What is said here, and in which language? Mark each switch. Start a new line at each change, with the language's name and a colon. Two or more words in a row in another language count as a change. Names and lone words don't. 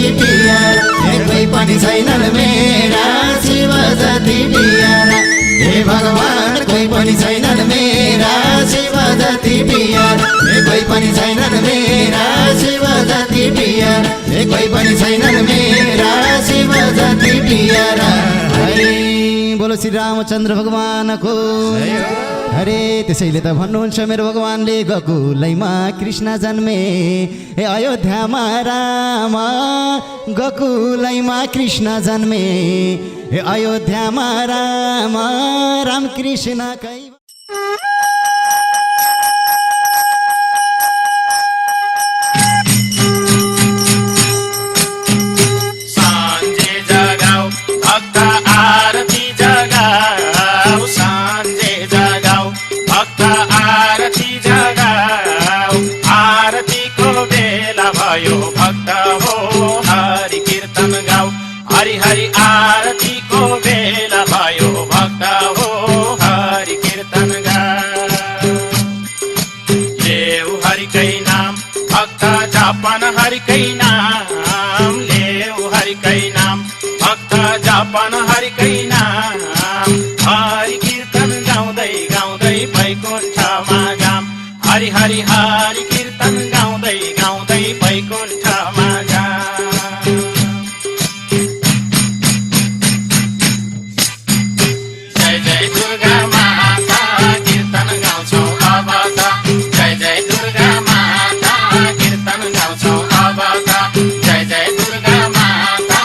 Nepali: पियारा कोही पनि छैनन् मेरा शिव जति पियारा हे भगवान कोही पनि छैनन् मेरा शिव जति पियारा कोही पनि छैनन् मेरा शिव जति पियारा कोही पनि छैनन् मेरा शिव जति पियारा
Hindi: बोलो श्री रामचंद्र भगवान को
Nepali: अरे त्यसैले त भन्नुहुन्छ मेरो भगवानले गोकुलैमा कृष्ण जन्मे ए अयोध्यामा राम गोकुलैमा कृष्ण जन्मे ए अयोध्यामा राम राम कृष्ण कै साँझे जगाऊ भक्त आरती जगाऊ साँझे जगाऊ भक्त आरती जगाऊ आरतीको बेला भयो भक्त हो हरि कीर्तन गाऊ हरि हरि आरतीको बेला भयो भक्त हो हरि कीर्तन गाऊ लेऊ हरिकै नाम भक्त जापन हरिकै नाम लेऊ हरिकै नाम भक्त जापन हरिकै नाम हरि कीर्तन गाउँदै गाउँदै वैकुण्ठमा जाम हरि हरि हरि कीर्तन गाउँदै गाउँदै वैकुण्ठमा जाम जय जय दुर्गा माता कीर्तन गाउँछौ अब त जय जय दुर्गा माता कीर्तन गाउँछौ अब त जय जय दुर्गा माता